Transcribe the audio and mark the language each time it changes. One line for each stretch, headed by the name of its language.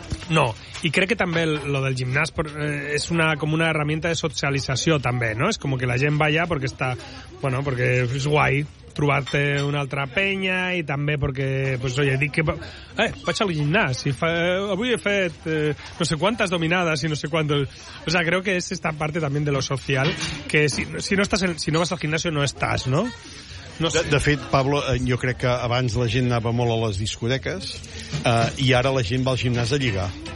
Catalan: No, i crec que també lo del gimnàs és una, com
Spanish: una herramienta
Catalan: de socialització també, no? És com que la gent va allà perquè està, bueno, perquè és guai trobar-te una altra penya i també perquè,
Spanish: pues, oye,
Catalan: dic que vaig al gimnàs i avui he fet no sé quantes dominades i no sé quantos...
Spanish: O sea, creo que es esta parte también de lo social que si no vas al gimnasio no estás, no? No sé.
Catalan: De fet, Pablo, jo crec que abans la gent anava molt a les discoteques, i ara la gent va al gimnàs a lligar.